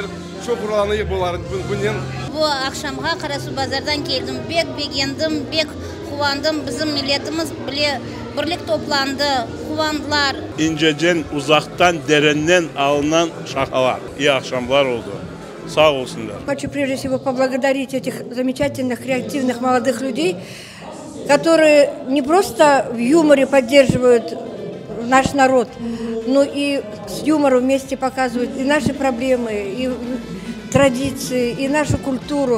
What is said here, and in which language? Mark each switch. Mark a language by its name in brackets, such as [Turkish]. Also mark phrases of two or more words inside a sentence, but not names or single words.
[Crimean Tatar] Çok uğurlanıyor bunun. Bu akşamga Karasu Bazar'dan geldim. Bek beğendim, bek kuvandım. Bizim milletimiz bile birlik toplandı, kuvandılar. İncecen, uzaktan, derenden alınan şakalar. İyi akşamlar oldu. Sağ olsunlar. [Russian] Хочу прежде всего поблагодарить этих замечательных, креативных молодых людей, которые не просто в юморе поддерживают наш народ, но и с юмором вместе показывают и наши проблемы, и традиции, и нашу культуру.